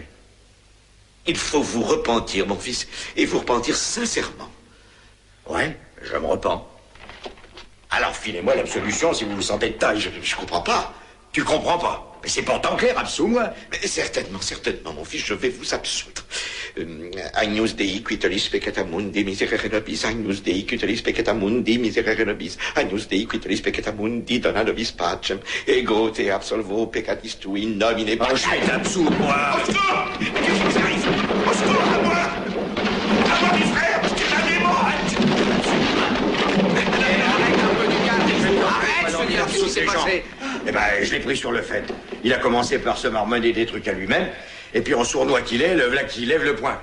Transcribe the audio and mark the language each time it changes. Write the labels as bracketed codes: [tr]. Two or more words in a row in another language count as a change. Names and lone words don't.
[fr] Il faut vous repentir, mon fils, et vous repentir sincèrement. Ouais, je me repens. Alors filez-moi l'absolution si vous vous sentez de taille. Je comprends pas. Tu comprends pas? Mais c'est pourtant clair, absous-moi. Mais certainement, mon fils, je vais vous absoudre. [la] Agnus Dei quitolis peccata mundi miserere nobis, Agnus Dei quitolis peccata mundi miserere nobis, Agnus Dei quitolis peccata mundi dona nobis pacem, ego te absolvo peccatis tui in nomine Patris. [fr] Je vais absous-moi. Au secours! Qu'est-ce qui vous arrive? Au secours, à moi! À moi, mes frères, c'est un démon! Arrête un peu du calme. Arrête, qu'est-ce qui s'est passé? Eh ben, je l'ai pris sur le fait. Il a commencé par se marmonner des trucs à lui-même, et puis en sournois qu'il est, le voilà qui lève le poing.